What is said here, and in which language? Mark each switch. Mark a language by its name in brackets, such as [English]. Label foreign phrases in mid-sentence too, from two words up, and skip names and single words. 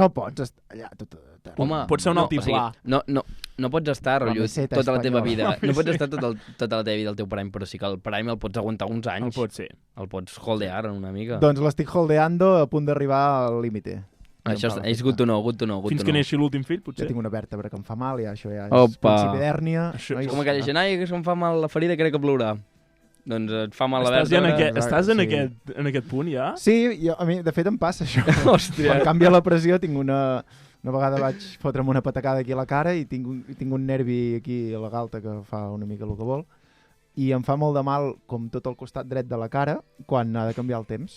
[Catalan] no pots estar allà tot... Home, Pot ser un altiplà. no pots estar, La rotllo, meseta tota la teva vida. espanyola. No pots estar tota la teva vida al teu prime, però sí que el prime el pots aguantar uns anys. El pot ser. El pots holdear una mica. Doncs l'estic holdeando a punt d'arribar al límite. Això és [English] good to know, good to know, good [Catalan] Fins [English] to [Catalan] que [English] know. [Catalan] neixi l'últim fill, Ja potser. tinc una vèrtebra que em fa mal, ja això ja és Opa. principi d'hèrnia. Això- nois. Com aquella gent, ai, que se'm fa mal la ferida, crec que plourà. Doncs et fa mal la Estàs, ja en vèrtebra. aquest, estàs en, sí. en aquest punt, ja? Sí, a mi, de fet em passa això. Hòstia. Quan canvia la pressió tinc una vegada vaig fotre'm una patacada aquí a la cara i tinc un nervi aquí a la galta que fa una mica el que vol i em fa molt de mal com tot el costat dret de la cara quan ha de canviar el temps.